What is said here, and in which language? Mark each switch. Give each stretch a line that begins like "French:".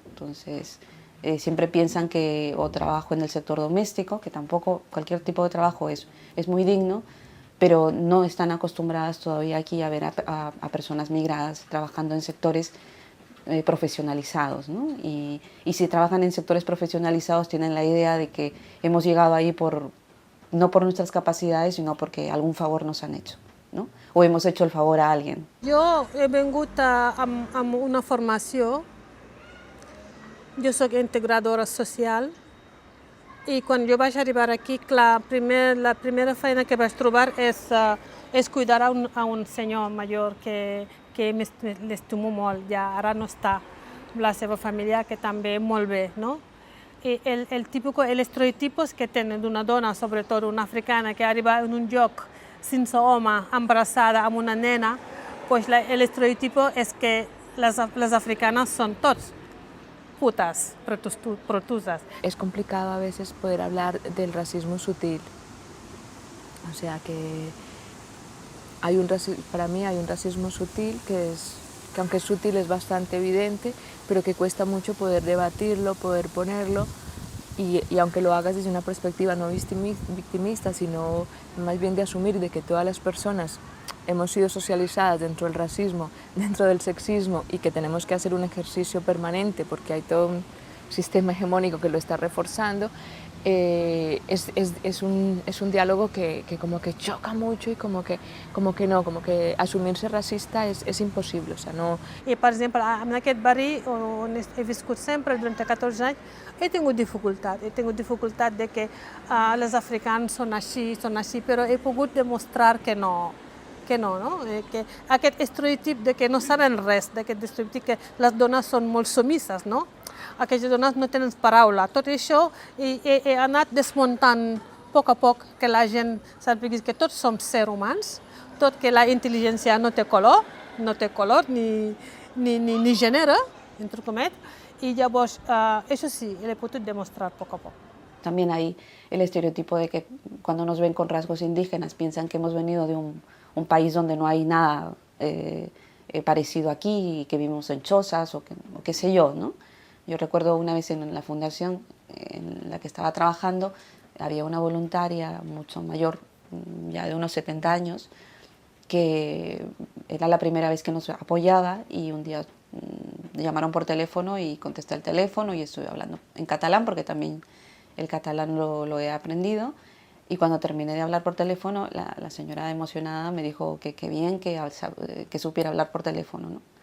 Spanish: Entonces, siempre piensan que o trabajo en el sector doméstico, que tampoco cualquier tipo de trabajo es muy digno, pero no están acostumbradas todavía aquí a ver a personas migradas trabajando en sectores profesionalizados, ¿no? Y si trabajan en sectores profesionalizados tienen la idea de que hemos llegado ahí no por nuestras capacidades, sino porque algún favor nos han hecho, ¿no? O hemos hecho el favor a alguien.
Catalan: Jo he vingut amb una formació. Jo soc integradora social i quan jo vaig arribar aquí, clar, la primera feina que vaig trobar és cuidar a un senyor major que l'estimo molt, ja ara no està, la seva família, que també molt bé, no? I l'estereotipos que tenen d'una dona, sobretot una africana, que arriba en un lloc sense home, embarassada, amb una nena, pues l'estereotipo és que les africanes són tots putas, protusas.
Spanish: Es complicado a veces poder hablar del racismo sutil, o sea que para mí hay un racismo sutil que aunque es sutil es bastante evidente, pero que cuesta mucho poder debatirlo, poder ponerlo, y aunque lo hagas desde una perspectiva no victimista, sino más bien de asumir de que todas las personas hemos sido socializadas dentro del racismo, dentro del sexismo, y que tenemos que hacer un ejercicio permanente porque hay todo un sistema hegemónico que lo está reforzando, es un diálogo que como que choca mucho y como que asumirse racista es imposible, o sea, no...
Catalan: I, per exemple, en aquest barri on he viscut sempre, durant 14 anys, he tingut dificultat de que les africans són així, però he pogut demostrar que no, no? Que aquest estereotip de que no saben res, d'aquest estereotip que les dones són molt submises, no? Aquestes dones no tenen paraula. Tot això he anat desmuntant a poc que la gent sàpiga que tots som sers humans, tot que la intel·ligència no té color ni gènere, entre cometes, y llavors,
Spanish: eso sí, le he podido demostrar poco a poco. También hay el estereotipo de que cuando nos ven con rasgos indígenas piensan que hemos venido de un país donde no hay nada parecido aquí, y que vivimos en chozas o qué sé yo, ¿no? Yo recuerdo una vez en la fundación en la que estaba trabajando, había una voluntaria mucho mayor, ya de unos 70 años, que era la primera vez que nos apoyaba, y un día llamaron por teléfono y contesté el teléfono y estuve hablando en catalán porque también el catalán lo he aprendido, y cuando terminé de hablar por teléfono la señora emocionada me dijo que bien que supiera hablar por teléfono, ¿no?